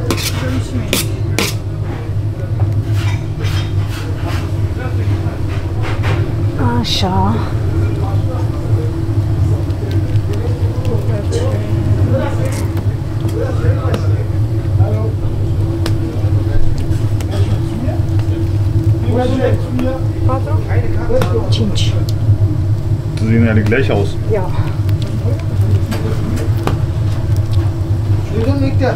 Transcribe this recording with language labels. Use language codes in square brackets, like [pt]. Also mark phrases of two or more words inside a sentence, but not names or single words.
[ro] Așa. Cinci. [de] Die sehen alle gleich aus. Ja. [tr] Duydun mu İhtiyar?